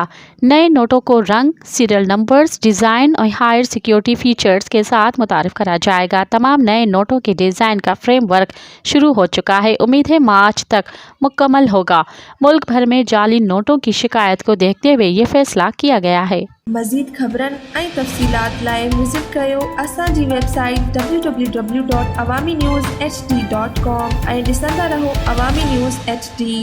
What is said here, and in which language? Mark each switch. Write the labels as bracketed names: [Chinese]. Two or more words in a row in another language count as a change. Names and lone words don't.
[Urdu] نئے نوٹوں کو رنگ، سیریل نمبرز، ڈیزائن اور [English] higher security features [Urdu] کے ساتھ متعارف کرا جائے گا۔ تمام نئے نوٹوں کے ڈیزائن کا فریم ورک شروع ہو چکا ہے۔ امید ہے مارچ تک مکمل ہوگا۔ ملک بھر میں جعلی نوٹوں کی شکایت کو دیکھتے ہوئے یہ فیصلہ کیا گیا ہے۔ [Sindhi] مزید خبرن ऐं तफ़सीलात लाइ विज़िट कयो असांजी वेबसाइट www.awamiNewsHD.com ऐं ॾिसंदा रहो अवामी न्यूज़ HD।